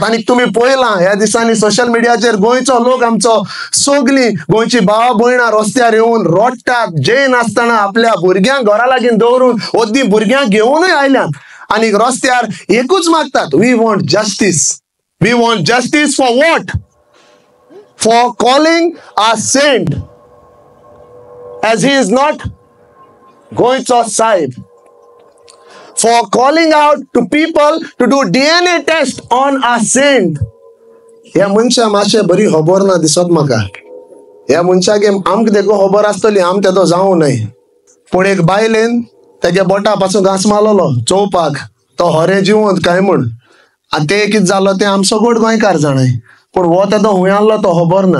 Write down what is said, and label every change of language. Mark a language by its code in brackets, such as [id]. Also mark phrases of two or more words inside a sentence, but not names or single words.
[kok] आनी तुम्ही पळयलां ह्या दिसांनी सोशल मिडियाचेर गोंयचो लोक आमचो सगळीं गोंयची भाव भयणां रस्त्यार येवन रोडटात. जे नासतना आपल्या भुरग्यांक घरा लागीं दवरून ओद्दी भुरग्यांक घेवनूय आयल्यात आनी रस्त्यार एकूच मागतात, [en] we want justice. we want justice for what? for calling a saint as he is not [kok] गोंयचो साहेब. [en] For calling out to people to do DNA test on a saint. [kok] ह्या मनशा मातशें बरी खबर ना दिसत म्हाका. ह्या मनशाक आमकां देखून खबर आसतली, आम तेदो जावं न्हय. पूण एक बायलेन तेगे बोटा पासून घास मारलो चोवपाक तो हरे जिवंत काय म्हूण. आनी ते कितें जालो ते आम सगळो गोंयकार जाणाय. पूण हो तेदो खूंय आहलो तो खबर ना.